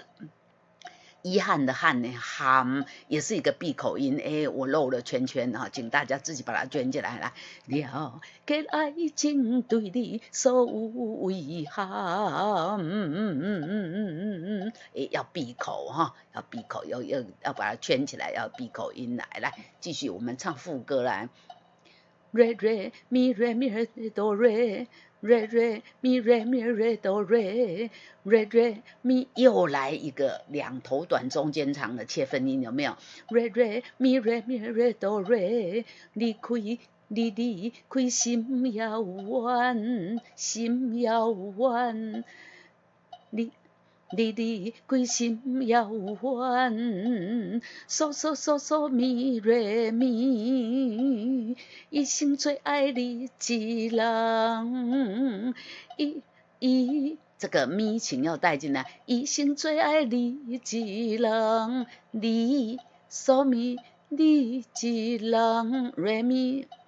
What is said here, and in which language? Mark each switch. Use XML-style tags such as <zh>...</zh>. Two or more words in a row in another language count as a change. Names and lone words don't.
<zh>遗憾的憾呢，憾也是一个闭口音，我漏了圈圈啊，请大家自己把它圈起来。来，了解爱情对你所有遗憾，要闭口哈，要闭口，要把它圈起来，要闭口音来。来，继续我们唱副歌来。Re re mi do re re mi re do re re mi 又来一个两头短中间长的切分音，有没有 ？re mi re do re 你开心遥远，心遥远，你开心遥远，嗦咪瑞咪，一生最爱你一人，这个咪请要带进来，一生最爱你一人，你嗦咪你一人，瑞咪。</zh>